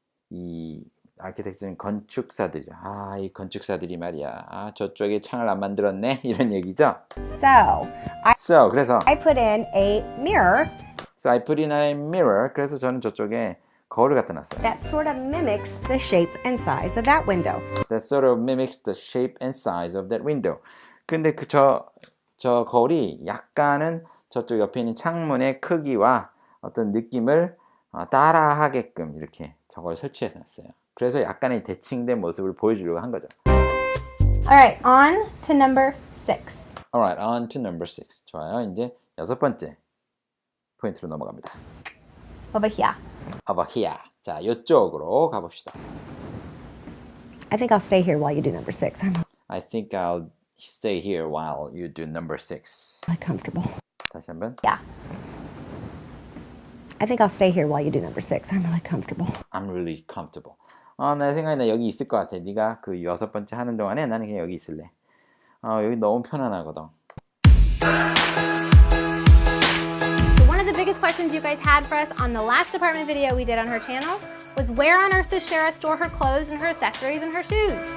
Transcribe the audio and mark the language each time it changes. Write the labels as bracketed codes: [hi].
[ko] 이 architects는 건축사들이죠. 이 건축사들이 말이야. 저쪽에 창을 안 만들었네. 이런 얘기죠. [en] So, [ko] 그래서 [en] I put in a mirror So I put in a mirror. [ko] 그래서 저는 저쪽에 거울을 갖다 놨어요. [en] that sort of mimics the shape and size of that window. That sort of mimics the shape and size of that window. [ko] 근데 저 거울이 약간은 저쪽 옆에 있는 창문의 크기와 어떤 느낌을 따라하게끔 이렇게 저걸 설치해서 놨어요. 그래서 약간의 대칭된 모습을 보여주려고 한 거죠. [en] Alright, on to number 6. Alright, on to number 6. [ko] 좋아요. 이제 6번째 포인트로 넘어갑니다. [en] Over here. Over here. [ko] 자, 이쪽으로 가봅시다. [en] I think I'll stay here while you do number 6. I'm I think I'll stay here while you do number 6. really comfortable. [ko] 다시 한번. [en] Yeah. I think I'll stay here while you do number 6. I'm really comfortable. I'm really comfortable. [ko] 내 생각에 나 여기 있을 것 같아. 네가 그 6번째 하는 동안에 나는 그냥 여기 있을래. 여기 너무 편안하거든. [en] So one of the biggest questions you guys had for us on the last department video we did on her channel was where on earth does Shara store her clothes and her accessories and her shoes?